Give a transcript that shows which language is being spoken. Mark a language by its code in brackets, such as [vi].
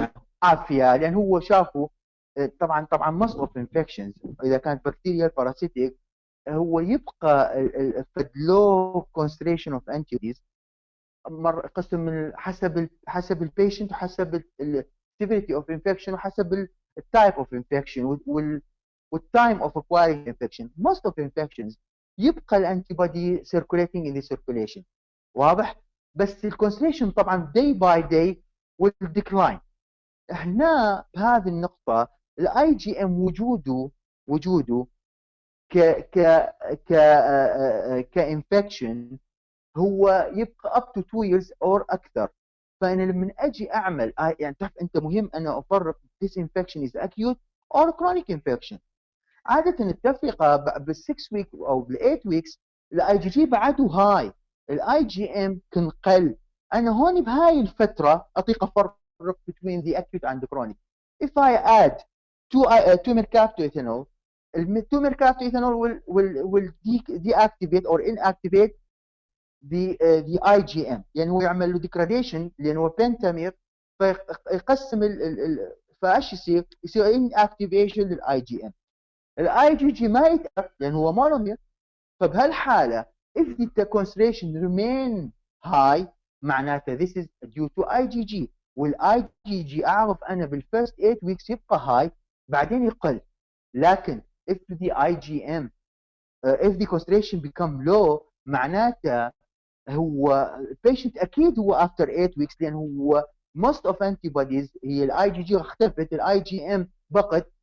[ar] معنى عافيه؟ لان هو شافوا طبعا most of infections اذا كانت بكتيريال باراسيتيك هو يبقى low concentration of antibodies قسم من حسب البيشنت وحسب severity of infection وحسب التايب of infection والتايم of acquiring infection. most of infections يبقى الانتيبودي circulating in the circulation، واضح؟ بس الكونسنتريشن طبعا day by day will decline. هنا بهذه النقطة الاي جي ام وجوده ك ك ك كانفكشن هو يبقى up to 2 years or اكثر. فانا لما اجي اعمل يعني تعرف انت مهم انا افرق this infection is acute or chronic infection. عادة التفرقة بال6 ويك او بال8 ويكس الاي جي جي بعده هاي، الاي جي ام كن قل. انا هون بهاي الفترة اطيق افرق between the acute and the chronic. [en] if I add 2 mercapto ethanol، ال 2 mercapto ethanol will deactivate or inactivate the IgM، يعني هو يعمل له degradation لانه هو بنتامير فيقسم فايش يصير inactivation للاي جي ام. [ar] الاي جي جي ما يتأثر لان هو مونومير. فبهالحاله if the concentration remain high معناته this is due to IgG، والاي جي جي اعرف انا بالفيرست 8 weeks يبقى هاي بعدين يقل. لكن if the IgM if the concentration become low معناته هو البيشنت اكيد هو after 8 weeks لان هو most of antibodies هي الاي جي جي اختفت، الاي جي ام بقت.